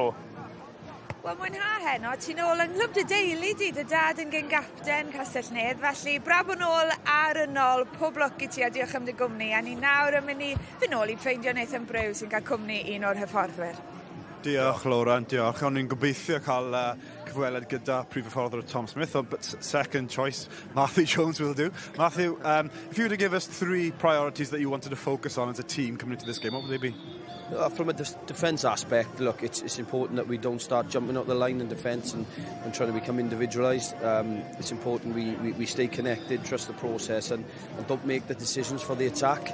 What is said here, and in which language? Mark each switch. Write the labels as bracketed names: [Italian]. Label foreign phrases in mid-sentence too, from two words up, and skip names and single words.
[Welsh] Wel, mwynha heno, ti'n ôl yng Nghlwb dy deulu di, dy dad yn gyn-gapten Castell Neath, felly braf yn ôl ar y nôl, pob lwc i ti a diolch am dy gwmni, a ni nawr yn mynd i fy nôl i ffeindio Nathan Brew sy'n cael cwmni un o'r hyfforddwyr. Diolch, Laura, diolch. O'n i'n gobeithio cael cyfweliad gyda prif hyfforddwr Tom Smith, [English] but second choice, Matthew Jones will do. Matthew, if you were to give us 3 priorities that you wanted to focus on as a team coming into this game, what would they be? From a defence aspect, look, it's important that we don't start jumping up the line in defence and trying to become individualised. It's important we stay connected, trust the process and don't make the decisions for the attack.